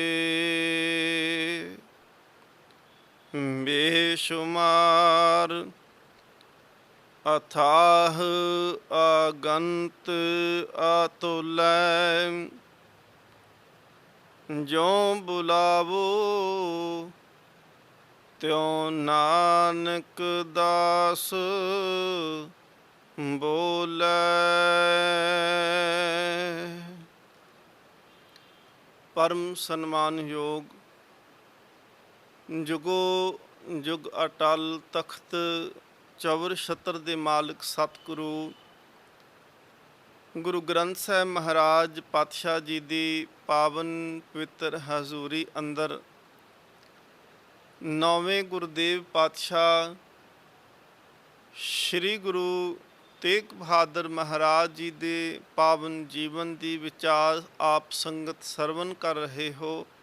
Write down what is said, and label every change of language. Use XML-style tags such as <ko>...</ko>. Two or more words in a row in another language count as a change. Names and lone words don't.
<pa>ਬੇਸ਼ੁਮਾਰ ਅਥਾਹ ਅਗੰਤ ਅਤੁਲੈ, ਜਿਉਂ ਬੁਲਾਵੋ ਤਿਉਂ ਨਾਨਕ ਦਾਸ ਬੋਲੈ। ਪਰਮ ਸਨਮਾਨਯੋਗ ਜੁਗੋ ਜੁਗ ਅਟੱਲ ਤਖ਼ਤ ਚੌਰ ਛਤਰ ਦੇ ਮਾਲਕ ਸਤਿਗੁਰੂ ਗੁਰੂ ਗ੍ਰੰਥ ਸਾਹਿਬ ਮਹਾਰਾਜ ਪਾਤਸ਼ਾਹ ਜੀ ਦੀ ਪਾਵਨ ਪਵਿੱਤਰ ਹਜ਼ੂਰੀ ਅੰਦਰ ਨੌਵੇਂ ਗੁਰਦੇਵ ਪਾਤਸ਼ਾਹ ਸ੍ਰੀ ਗੁਰੂ ਤੇਗ ਬਹਾਦਰ ਮਹਾਰਾਜ ਜੀ ਦੇ ਪਾਵਨ ਜੀਵਨ ਦੀ ਵਿਚਾਰ ਆਪ ਸੰਗਤ ਸਰਵਨ ਕਰ ਰਹੇ ਹੋ।</pa>